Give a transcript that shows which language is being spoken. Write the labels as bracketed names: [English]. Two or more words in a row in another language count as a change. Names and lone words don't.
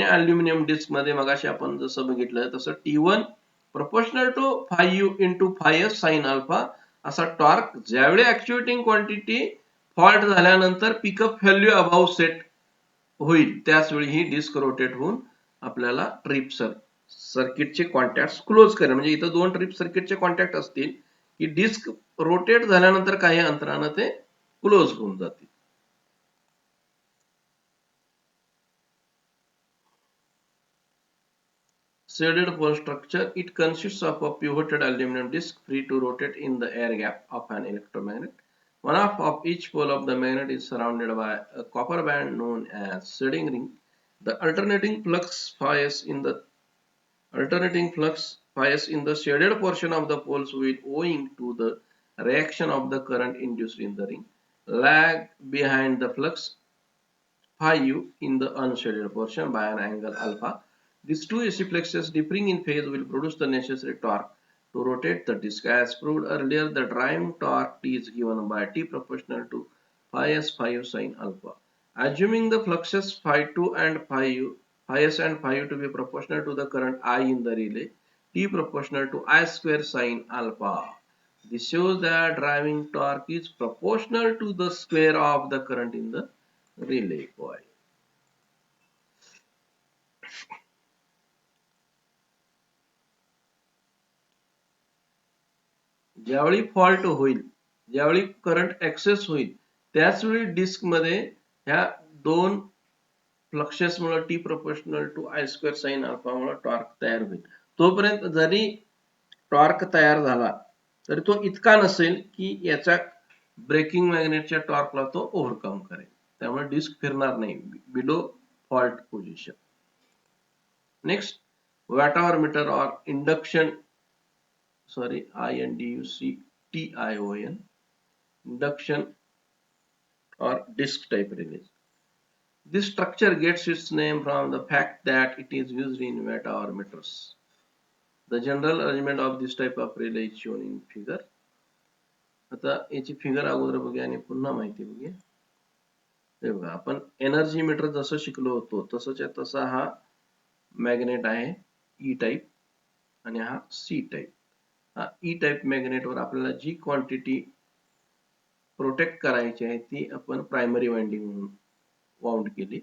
[English] aluminium disc [Marathi] मध्ये मगाशी आपण जसं बघितलं तसं T1 [English] proportional to 5 into 5s sine alpha [Marathi] असा टॉर्क ज्यावेळी [English] actuating quantity fault [Marathi] झाल्यानंतर [English] pickup value above set [Marathi] होईल त्याच वेळी ही [English] disc rotate [Marathi] होऊन आपल्याला [English] trip circuit-che contact close [Marathi] करेल म्हणजे इथं दोन [English] trip circuit-che contact [Marathi] असतील की [English] disc rotate [Marathi] झाल्यानंतर काही अंतरानं ते क्लोज होऊन जातील. [English] Shaded pole structure, it consists of a pivoted aluminum disc free to rotate in the air gap of an electromagnet. One half of each pole of the magnet is surrounded by a copper band known as shading ring. The alternating flux bias in the shaded portion of the poles will, owing to the reaction of the current induced in the ring, lag behind the flux phi u in the unshaded portion by an angle alpha. These two AC flexes differing in phase will produce the necessary torque to rotate the disc. As proved earlier, the driving torque T is given by T proportional to phi s phi u sin alpha. Assuming the fluxes phi 2 and phi u, phi s and phi u to be proportional to the current I in the relay, T proportional to I square sin alpha. This shows that driving torque is proportional to the square of the current in the relay coil. [Marathi] ज्यावेळी फॉल्ट होईल ज्यावेळी [English] current access [Marathi] होईल त्याच वेळी डिस्क मध्ये ह्या दोन फ्लक्सेसमुळे [English] T proportional to I square sine alpha-mule torque [Marathi] तयार होईल. तोपर्यंत जरी टॉर्क तयार झाला तरी तो इतका नसेल की याच्या [English] braking magnet-chya torque-la [Marathi] तो ओव्हरकम करेल. त्यामुळे डिस्क फिरणार नाही [English] below fault position. next watt-hour meter और इंडक्शन INDUCTION induction or disc type relay. This structure gets its name from the fact that it is used in watt-hour meters. The general arrangement of this type of relay is shown in figure. [Marathi] आता याची फिगर अगोदर बघूया आणि पुन्हा माहिती बघूया. हे बघा आपण [English] energy meter [Marathi] जसं शिकलो होतो तसंच्या तसा हा मॅग्नेट आहे [English] E type [Marathi] आणि हा [English] C type. E type magnet-var [Marathi] आपल्याला जी क्वांटिटी प्रोटेक्ट करायची आहे ती आपण [English] primary winding [Marathi] म्हणून वाउंड केली.